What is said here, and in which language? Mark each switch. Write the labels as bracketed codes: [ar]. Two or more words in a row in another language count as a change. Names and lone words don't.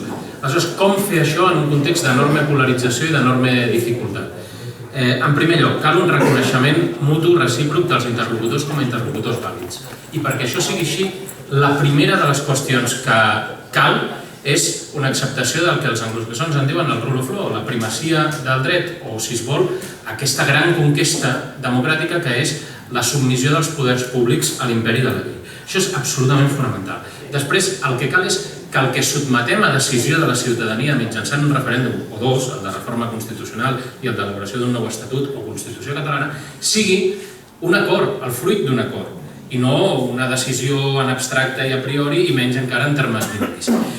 [ca] Aleshores, com fer això en un context d'enorme polarització i d'enorme dificultat? En primer lloc, cal un reconeixement mutu recíproc dels interlocutors com a interlocutors vàlids. I perquè això sigui així, la primera de les qüestions que cal és una acceptació del que els anglosaxons en diuen el [en] rule of law, [ca] la primacia del dret, o, si es vol, aquesta gran conquesta democràtica que és la submissió dels poders públics a l'imperi de la llei. Això és absolutament fonamental. Després, el que cal és que el que sotmetem a decisió de la ciutadania mitjançant un referèndum o dos, el de reforma constitucional i el d'elaboració d'un nou estatut o constitució catalana, sigui un acord, el fruit d'un acord, i no una decisió en abstracte i [la] a priori [ca] i menys encara en termes binaris.